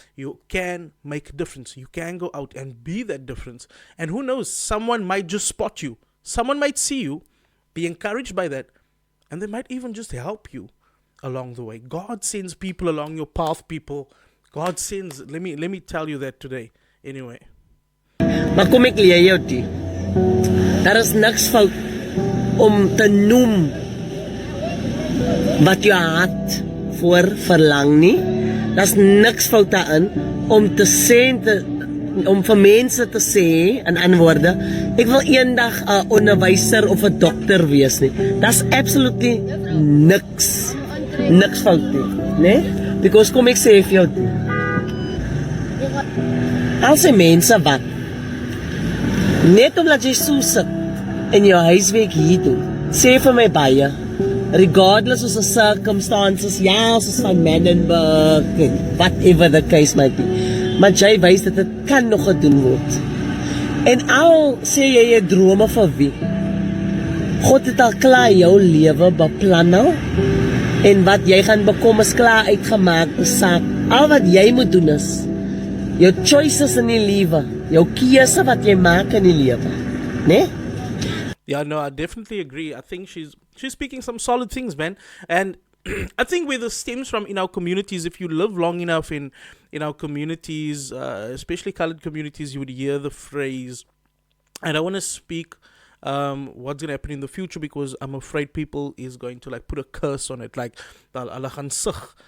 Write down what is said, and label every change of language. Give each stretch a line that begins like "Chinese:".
English: You can make a difference. You can go out and be that difference. And who knows, someone might just spot you. Someone might see you, be encouraged by that, and they might even just help you along the way. God sends people along your path, people. God sends, let me tell you that today. Anyway.
Afrikaans: Maar kom ek leer jou die. Daar is niks fout om te noem wat jou hart voor verlang nie. Daar's niks fout daarin om te sê om vir mense te sê in antwoorde, ek wil eendag 'n onderwyser of 'n dokter wees nie. Daar's absolutely niks fout nie, né? Because kom ek sê vir jou, als die mense wat net omdat jy so sit in jou huiswerk hier doen, sê vir my baie,
English: regardless of the circumstances,
Afrikaans: ja, ons is van Menenberg,
English: whatever the case might be,
Afrikaans: maar jy wys dat dit kan nog gedoen word. En al sê jy jy drome vir wie, God het al klaar jou lewe beplan nou, en wat jy gaan bekom is klaar uitgemaak, saak. Al wat jy moet doen is, jou choices in die lewe, jou keuse wat jy maak in die lewe, né?
English: Yeah, no, I definitely agree. I think she's speaking some solid things, man. And I think where this stems from in our communities, if you live long enough in our communities, especially colored communities, you would hear the phrase, and I want to speak what's going to happen in the future, because I'm afraid people is going to like put a curse on it, like
Afrikaans: Allah gaan sig.